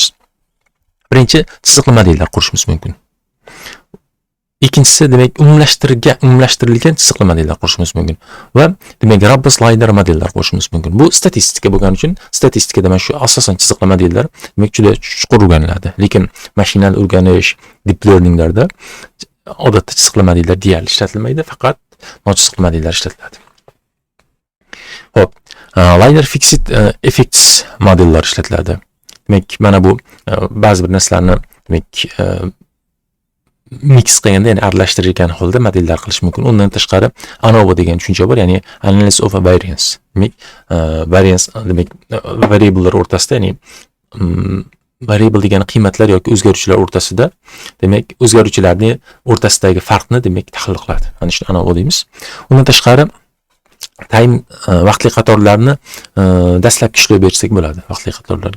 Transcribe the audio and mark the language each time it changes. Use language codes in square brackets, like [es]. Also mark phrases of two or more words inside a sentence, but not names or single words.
[uz] Birinchi, chiziqli modellar qurishimiz mumkin. Ikkinchisi demak umumlashtirilgan chiziqli modellar qurishimiz mumkin va demak [en] robust linear [uz] modellar qurishimiz mumkin. Bu statistika bo'lgani uchun statistikada mana shu asosan chiziqli modellar demak juda chuqur o'rganiladi. Lekin mashinal o'rganish, [en] deep learninglarda [uz] odatda chiziqli modellar deyarli ishlatilmaydi, faqat nochiziqli modellar ishlatiladi. Xo'p, [en] linear fixed effects [uz] modellar ishlatiladi. Demak, mana bu ba'zi bir narsalarni demak mix qilganda, ya'ni aralashtirgan holda modellar qilish mumkin. Undan tashqari ANOVA degan tushuncha bor, ya'ni [en] analysis of a variance. [uz] Demak, variance demak variablelar o'rtasida, ya'ni variable degani qiymatlar yoki o'zgaruvchilar o'rtasida, demak o'zgaruvchilarning o'rtasidagi farqni demak tahlil qiladi. Mana shuni ANOVA deymiz. Undan tashqari time vaqtli qatorlarni dastlabki ishlov bersak bo'ladi vaqtli qatorlarga.